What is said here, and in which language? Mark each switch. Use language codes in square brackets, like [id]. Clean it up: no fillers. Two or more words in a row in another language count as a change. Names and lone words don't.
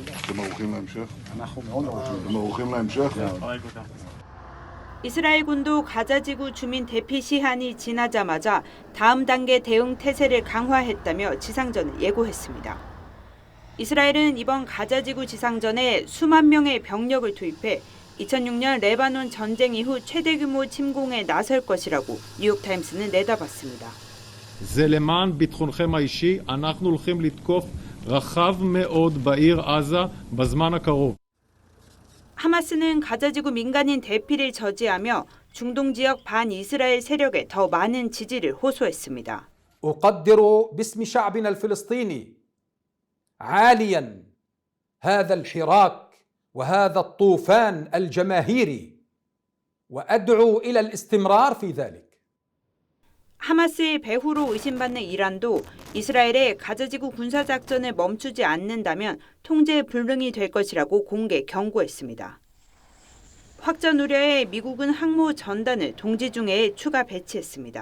[ko] 이스라엘 군도 가자지구 주민 대피 시한이 지나자마자 다음 단계 대응 태세를 강화했다며 지상전을 예고했습니다. 이스라엘은 이번 가자지구 지상전에 수만 명의 병력을 투입해 2006년 레바논 전쟁 이후 최대 규모 침공에 나설 것이라고 뉴욕타임스는 내다봤습니다. [he] זה למען ביטחונכם האישי, אנחנו הולכים לתקוף רחב מאוד בעיר עזה בזמן הקרוב. [ko] 하마스는 가자지구 민간인 대피를 저지하며 중동 지역 반이스라엘 세력에 더 많은 지지를 호소했습니다. [ar] أقدر باسم شعبنا الفلسطيني عاليا هذا الحراك وهذا الطوفان الجماهيري وأدعو إلى الاستمرار في ذلك. [ko] 하마스의 배후로 의심받는 이란도 이스라엘의 가자지구 군사작전을 멈추지 않는다면 통제 불능이 될 것이라고 공개 경고했습니다. 확전 우려에 미국은 항모 전단을 동지 중에 추가 배치했습니다.